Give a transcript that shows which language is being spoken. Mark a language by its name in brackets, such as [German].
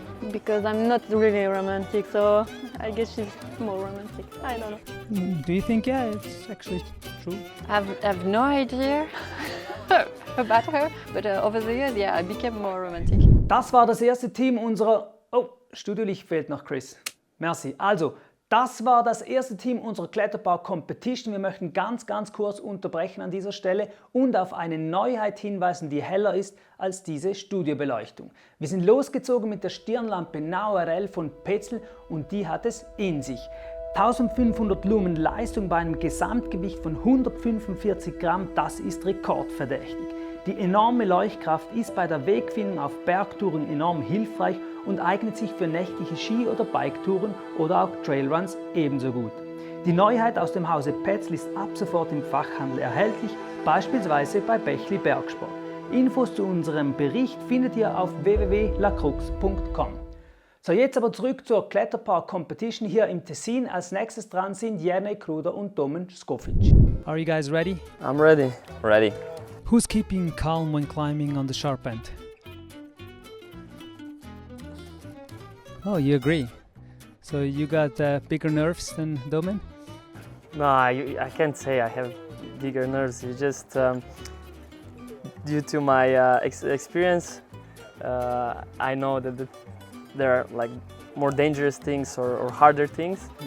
[English] Because I'm not really romantic, so I guess she's more romantic. I don't know. Do you think, yeah, it's actually true? I have no idea about her, but over the years, yeah, I became more romantic. [German] Das war das erste Team unserer... Oh, Studiolicht fehlt noch, Chris. Merci. Also, das war das erste Team unserer Kletterbau-Competition. Wir möchten ganz kurz unterbrechen an dieser Stelle und auf eine Neuheit hinweisen, die heller ist als diese Studiobeleuchtung. Wir sind losgezogen mit der Stirnlampe Nao RL von Petzl und die hat es in sich. 1500 Lumen Leistung bei einem Gesamtgewicht von 145 Gramm, das ist rekordverdächtig. Die enorme Leuchtkraft ist bei der Wegfindung auf Bergtouren enorm hilfreich und eignet sich für nächtliche Ski- oder Biketouren oder auch Trailruns ebenso gut. Die Neuheit aus dem Hause Petzl ist ab sofort im Fachhandel erhältlich, beispielsweise bei Bächli Bergsport. Infos zu unserem Bericht findet ihr auf www.lacrux.com. So, jetzt aber zurück zur Kletterpark Competition hier im Tessin. Als nächstes dran sind Jernej Kruder und Domen Skofic. [English] Are you guys ready? I'm ready. Ready. Who's keeping calm when climbing on the sharp end? Oh, you agree. So you got bigger nerves than Domen? No, I can't say I have bigger nerves. It's just due to my experience, I know that there are like more dangerous things or harder things.